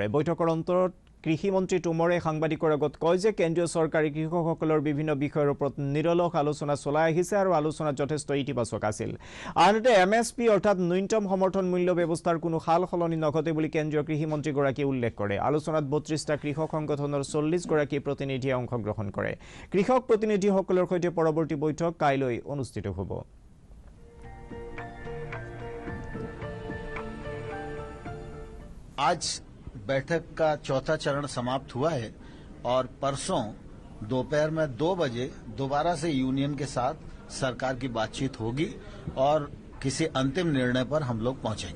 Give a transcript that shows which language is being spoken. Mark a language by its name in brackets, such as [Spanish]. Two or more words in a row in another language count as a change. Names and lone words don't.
[Assamese] বৈঠকৰ অন্তৰত কৃষিমন্ত্ৰী টোমৰে সাংবাদিকৰ আগত কয় যে কেন্দ্ৰীয় চৰকাৰে কৃষকসকলৰ বিভিন্ন বিষয়ৰ ওপৰত নিৰলস আলোচনা চলাই আহিছে আৰু আলোচনা যথেষ্ট ইতিবাচক আছিল। আনহাতে MSP অৰ্থাৎ ন্যূনতম সমৰ্থন মূল্য ব্যৱস্থাৰ কোনো সাল সলনি নঘটে বুলি কেন্দ্ৰীয় কৃষিমন্ত্ৰীগৰাকীয়ে উল্লেখ কৰে। আলোচনাত ৩২টা কৃষক সংগঠনৰ ৪০গৰাকী প্ৰতিনিধিয়ে অংশগ্ৰহণ কৰে। কৃষক প্ৰতিনিধিসকলৰ সৈতে পৰৱৰ্তী বৈঠক কাইলৈ অনুষ্ঠিত হ'ব। [Hindi] आज बैठक का चौथा चरण समाप्त हुआ है और परसों दोपहर में 2 बजे दोबारा से यूनियन के साथ सरकार की बातचीत होगी और किसी अंतिम निर्णय पर हम लोग पहुंचेंगे।